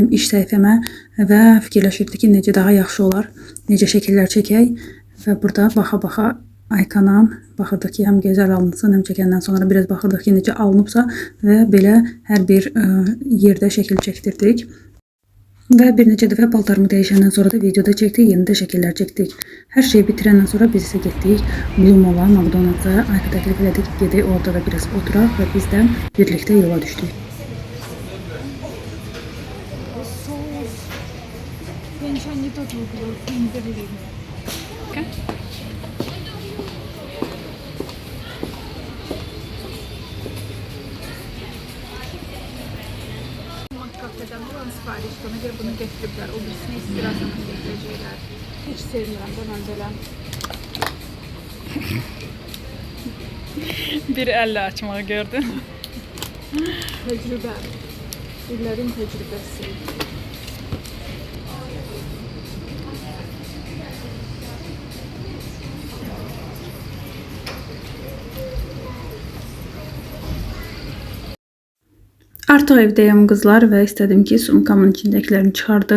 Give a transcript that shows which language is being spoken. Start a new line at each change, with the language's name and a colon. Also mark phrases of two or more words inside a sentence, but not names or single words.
Azerbaijani: iş səhifəmə və fikirləşirdik ki, necə daha yaxşı olar, necə şəkillər çəkək və burada baxa-baxa Aykanın baxırdıq ki, həm gözəl alınsın, həm çəkəndən sonra biraz baxırdıq ki, necə alınıbsa və belə hər bir yerdə şəkil çəkdirdik. Və bir neçə dəfə paltarımı dəyişəndən sonra da videoda çəkdik, yeni də şəkillər çəkdik. Hər şeyi bitirəndən sonra biz isə getdik Blumova, McDonald's-a. Aykı təklif elədik ki, gedək orada da biraz oturaq və biz də birlikdə yola düşdük.
Russian: Я ничего не тут выпила, не говори мне.
Turkish: Kafeden buranın sipariş, ona göre bunu getirdiler. O birisini istirahatına getirecekler. Hiç sevmiyorum ben önceden. Bir elle açmağı gördün. Tecrübe. İllerin tecrübesi.
Azerbaijani: Artıq evdəyəm qızlar və istədim ki, sumkamın içindəkilərini çıxardım.